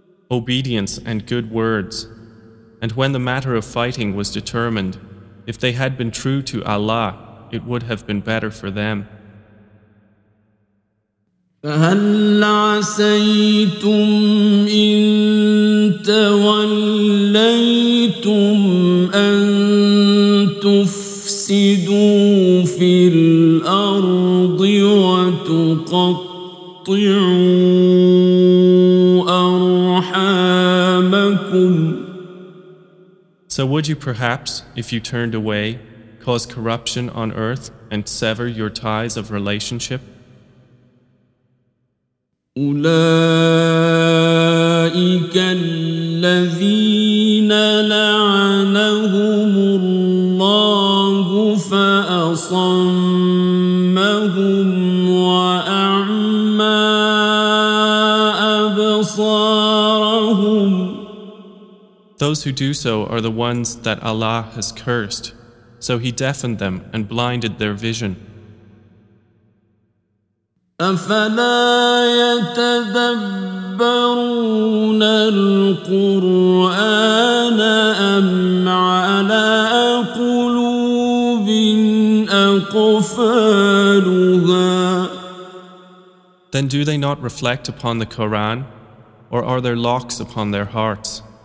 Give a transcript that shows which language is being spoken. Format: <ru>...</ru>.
<en>Obedience and good words. And when the matter of fighting was determined, if they had been true to Allah, it would have been better for them.</en> <ar>فهل عسيتم إن توليتم أن تفسدوا في الأرض وتقطعوا أرحامكم؟</ar> <en>So would you perhaps, if you turned away, cause corruption on earth and sever your ties of relationship?</en> <ar>أولئك الذين لعنهم الله فأصمهم وأعمى أبصارهم. أبصارهم.</ar> <en>Those who do so are the ones that Allah has cursed, so He deafened them and blinded their vision.</en> <ar>أفلا يتدبرون القرآن أم على قلوب أقفالها.</ar> <en>Then do they not reflect upon the Quran, or are there locks upon their hearts?</en>